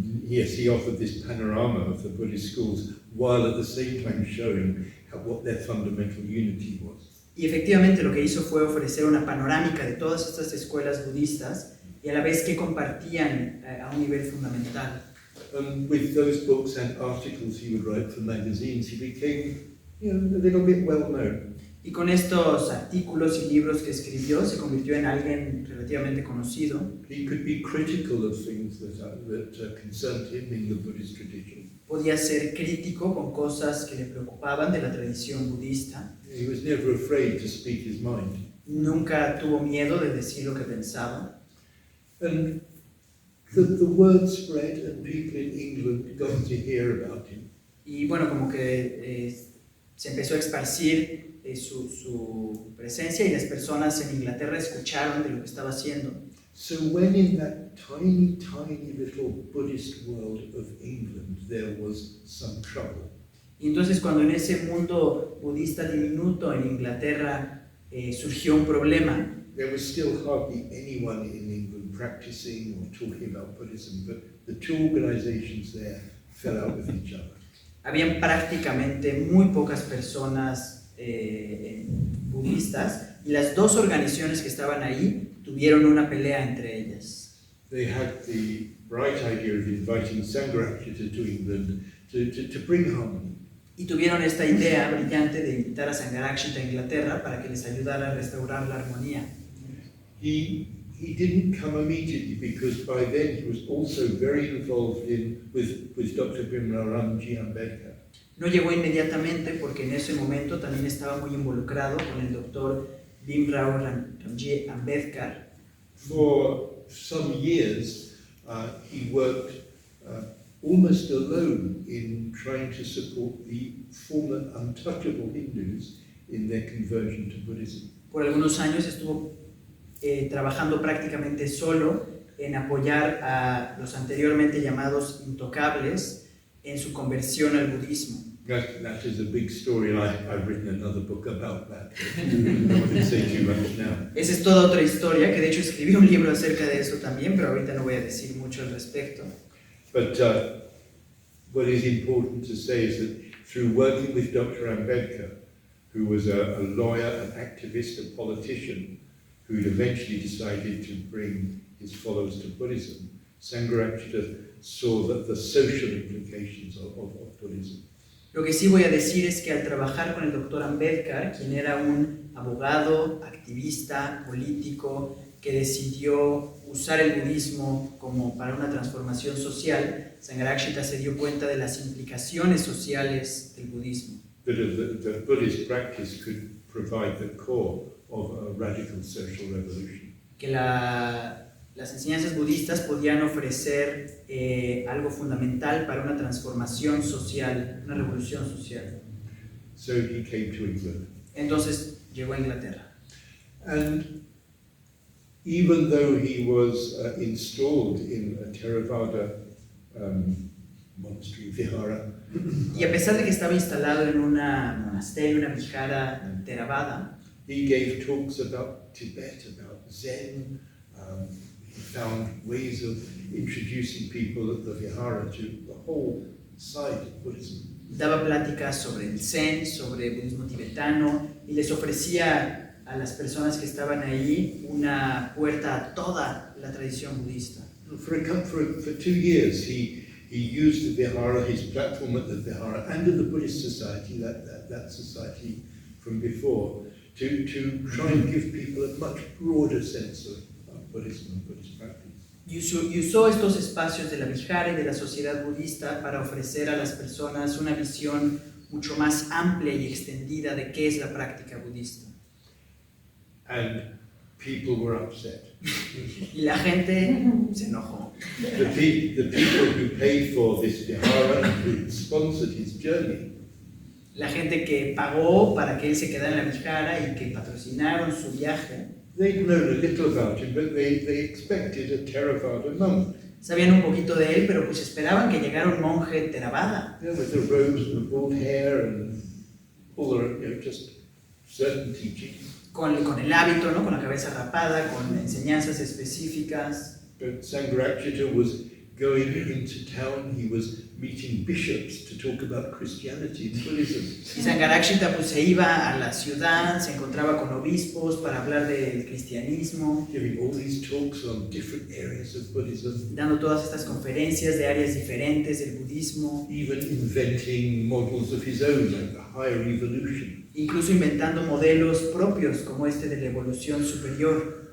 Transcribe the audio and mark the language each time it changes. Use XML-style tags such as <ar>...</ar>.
<en>Yes, he offered this panorama of the Buddhist schools while at the same time showing what their fundamental unity was.</en> <es>Y efectivamente lo que hizo fue ofrecer una panorámica de todas estas escuelas budistas y a la vez que compartían a un nivel fundamental.</es> <en>With those books and articles he would write for magazines, he became, a little bit well known.</en> <es>Y con estos artículos y libros que escribió se convirtió en alguien relativamente conocido.</es> <en>He could be critical of things that concerned him in the Buddhist tradition.</en> <es>Podía ser crítico con cosas que le preocupaban de la tradición budista.</es> <en>He was never afraid to speak his mind.</en> <es>Nunca tuvo miedo de decir lo que pensaba.</es> <en>And the word spread and people in England got to hear about him.</en> <es>Y bueno, como que se empezó a esparcir su presencia y las personas en Inglaterra escucharon de lo que estaba haciendo.</es> <en>So when in that tiny, tiny little Buddhist world of England there was some trouble,</en> <es>Y entonces cuando en ese mundo budista diminuto en Inglaterra surgió un problema,</es> <en>there was still hardly anyone in England practicing or talking about Buddhism, but the two organizations there fell out with each other.</en> <es>habían prácticamente muy pocas personas budistas y las dos organizaciones que estaban ahí tuvieron una pelea entre ellas.</es> <en>They had the bright idea of inviting Sangharakshita to England to bring harmony.</en> <es>Y tuvieron esta idea brillante de invitar a Sangharakshita a Inglaterra para que les ayudara a restaurar la armonía.</es> <en>He didn't come immediately because by then he was also very involved with Dr. Bimla Ramji Ambedkar.</en> <es>No llegó inmediatamente porque en ese momento también estaba muy involucrado con el doctor Bimrao Ramji Ambedkar.</es> <en>For some years, he worked almost alone in trying to support the former untouchable Hindus in their conversion to Buddhism.</en> <es>Por algunos años estuvo trabajando prácticamente solo en apoyar a los anteriormente llamados intocables en su conversión al budismo.</es> <en>That is a big story, and I've written another book about that. I wouldn't say too much now.</en> <es>Esa es toda otra historia, que de hecho escribí un libro acerca de eso también, pero ahorita no voy a decir mucho al respecto.</es> <en>But what is important to say is that through working with Dr. Ambedkar, who was a lawyer, an activist, a politician, who eventually decided to bring his followers to Buddhism, Sangharakshita saw that the social implications of Buddhism.</en> <es>Lo que sí voy a decir es que al trabajar con el doctor Ambedkar, quien era un abogado, activista, político, que decidió usar el budismo como para una transformación social, Sangharakshita se dio cuenta de las implicaciones sociales del budismo.</es> <en>That the Buddhist practice could provide the core of a radical social revolution.</en> <es>Que las enseñanzas budistas podían ofrecer algo fundamental para una transformación social, una revolución social.</es> <en>So he came to England.</en> <es>Entonces llegó a Inglaterra.</es> <en>And even though he was installed in a Theravada monastery, vihara,</en> <es>Y a pesar de que estaba instalado en un monasterio, una vihara Theravada,</es> <en>he gave talks about Tibet, about Zen. He found ways of introducing people at the vihara to the whole side of Buddhism.</en> <es>daba pláticas sobre el Zen, sobre el budismo tibetano, y les ofrecía a las personas que estaban ahí una puerta a toda la tradición budista.</es> <en>For 2 years, he used the vihara, his platform at the vihara, and at the Buddhist society, that society from before, to try and give people a much broader sense of Buddhism and Buddhist practice.</en> <es>Y usó estos espacios de la vihara y de la sociedad budista para ofrecer a las personas una visión mucho más amplia y extendida de qué es la práctica budista.</es> <en>And people were upset.</en> <es>Y la gente se enojó.</es> <en>The people who paid for this vihara and who sponsored his journey,</en> <es>La gente que pagó para que él se quedara en la vihara y que patrocinaron su viaje,</es> <en>they'd known a little about him, but they expected a Theravada monk.</en> <es>sabían un poquito de él, pero pues esperaban que llegara un monje Theravada,</es> <en>With the robes and the bald hair and all the, just certain teachings.</en> <es>con el hábito, ¿no? Con la cabeza rapada, con enseñanzas específicas.</es> <en>But Sangharakshita was going into town, he was meeting bishops to talk about Christianity and Buddhism.</en> <es>Y Sangharakshita pues se iba a la ciudad, se encontraba con obispos para hablar del cristianismo,</es> <en>Giving all these talks on different areas of Buddhism,</en> <es>dando todas estas conferencias de áreas diferentes del budismo,</es> <en>even inventing models of his own, like the higher evolution.</en> <es>incluso inventando modelos propios como este de la evolución superior.</es>